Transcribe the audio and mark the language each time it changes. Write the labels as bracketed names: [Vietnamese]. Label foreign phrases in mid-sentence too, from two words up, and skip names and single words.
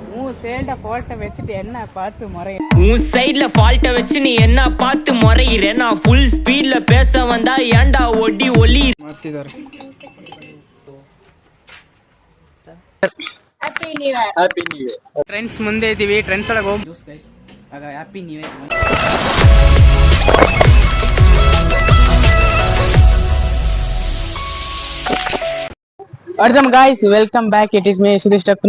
[Tamil] உன் [English] side fault [Tamil] வச்சுட்டு என்ன பார்த்து முறை உன் [English] side fault [Tamil] வச்சு நீ என்ன பார்த்து முறையிற நான் [English] full speed [Tamil] பேச வந்தா ஏன்டா ஒடி ஒலி [Kannada] ಮಾಡ್ತಿದ್ದಾರೆ. [English] happy new year. happy new year. [Kannada] ಟ್ರೆಂಡ್ಸ್ ಮುಂದೆ ಇದೀವಿ, ಟ್ರೆಂಡ್ಸ್ ಒಳಗೆ ಹೋಗಿ [English] juice guys. ಆಗ happy new year. guys welcome back, it is me ಸುದೀಶ್ ಟಕ್ನೋ.